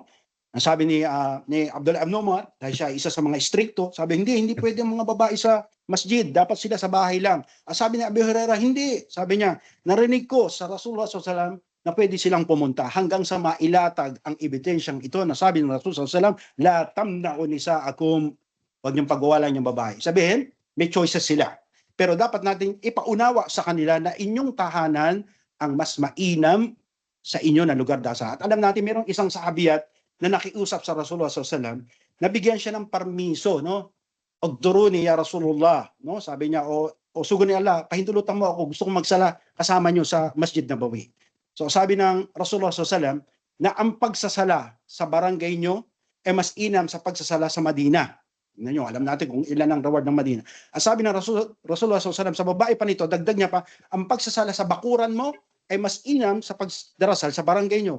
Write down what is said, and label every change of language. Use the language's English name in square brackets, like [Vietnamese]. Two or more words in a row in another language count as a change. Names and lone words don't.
[Filipino] Ang sabi ni Abdullah ibn Umar, dahil siya isa sa mga stricto, sabi, hindi pwede ang mga babae sa masjid, dapat sila sa bahay lang. Ang sabi ni Abi Huraira, hindi. Sabi niya, narinig ko sa Rasulullah SAW na pwede silang pumunta hanggang sa mailatag ang ebidensyang ito na sabi ng [Arabic] رسول صلى الله عليه وسلم لا تمنعوا نساءكم, [Filipino] wag niyong pagwawalan yung babae. Sabihin, may choices sila. Pero dapat nating ipaunawa sa kanila na inyong tahanan ang mas mainam sa inyo na lugar dasalan. At alam natin, mayroong isang sahabiyat na nakiusap sa [Arabic] رسول الله صلى الله عليه وسلم, [Filipino] nabigyan siya ng permiso, no? [Arabic] أغدروني يا رسول الله, [Filipino] no? Sabi niya, o sugo ni Allah, pahintulutan mo ako, gusto kong magsala kasama niyo sa Masjid Nabawi. So sabi ng Rasulullah SAW na ang pagsasala sa barangay nyo ay mas inam sa pagsasala sa Madina. Nyo, alam natin kung ilan ang reward ng Madina. Ang sabi ng Rasulullah SAW sa babae pa nito, dagdag niya pa, ang pagsasala sa bakuran mo ay mas inam sa pagdarasal sa barangay nyo.